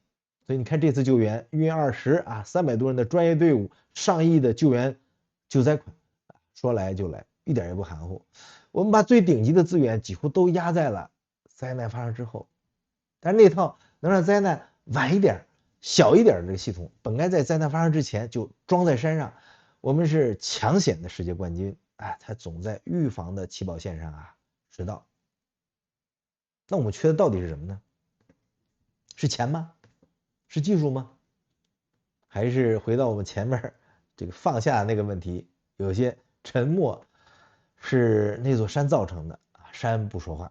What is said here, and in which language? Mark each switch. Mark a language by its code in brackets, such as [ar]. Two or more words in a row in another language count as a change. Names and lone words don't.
[zh] 所以你看這次救援，運20啊，300多人的專業隊伍，上億的救援救災款，說來就來，一點也不含糊。我們把最頂級的資源幾乎都壓在了災難發生之後，但是那套能讓災難晚一點、小一點的這個系統，本該在災難發生之前就裝在山上。我們是搶險的世界冠軍，它總在預防的起跑線上啊遲到。那我們缺的到底是什麼呢？是錢嗎？是技術嗎？還是回到我們前面這個放下那個問題，有些沉默是那座山造成的啊，山不說話。